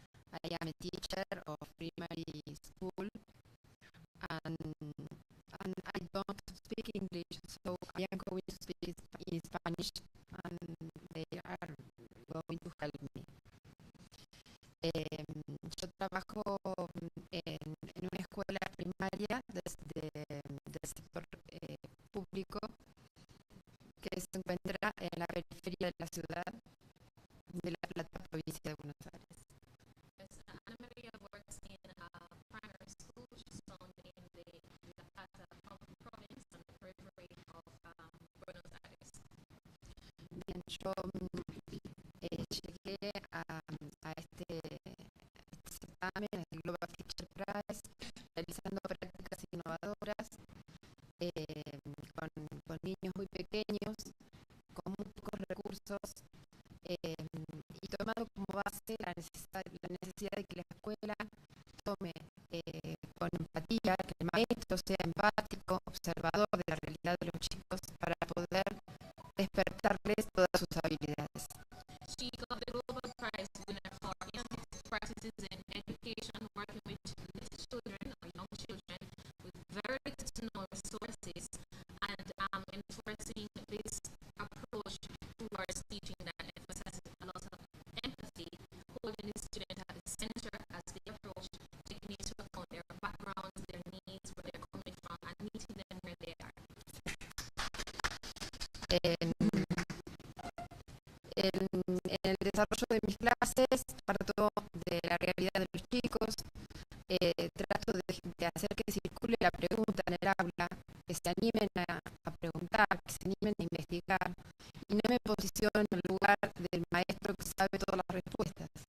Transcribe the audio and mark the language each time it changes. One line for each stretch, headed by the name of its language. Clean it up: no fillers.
English: I am a teacher of primary school, and I don't speak English, so I am going to speak in Spanish, and they are going to help me.
Spanish: Yo trabajo en una escuela primaria del sector público que se encuentra en la periferia de la ciudad de La Plata, provincia de Buenos Aires.
English: Ana Maria works in a primary school. She's found in the La Plata province on the periphery of Buenos Aires.
Spanish: Bien, yo llegué a este certamen, el Global Teacher Prize, realizando prácticas innovadoras con niños muy pequeños, con muy pocos recursos, y tomando como base la necesidad de que la escuela tome con empatía, que el maestro sea empático, observador de la realidad de los chicos para poder despertarles todas sus habilidades.
English: She got the Global Prize winner for young practices in education, working with little children or young children with very little to no resources, and enforcing this approach towards teaching that emphasizes a lot of empathy, holding the student at the center as they approach, taking into account their backgrounds, their needs, where they're coming from, and meeting them where they are.
Spanish: En el desarrollo de mis clases parto de la realidad de los chicos, trato de hacer que circule la pregunta en el aula, que se animen a preguntar, que se animen a investigar, y no me posiciono en el lugar del maestro que sabe todas las respuestas.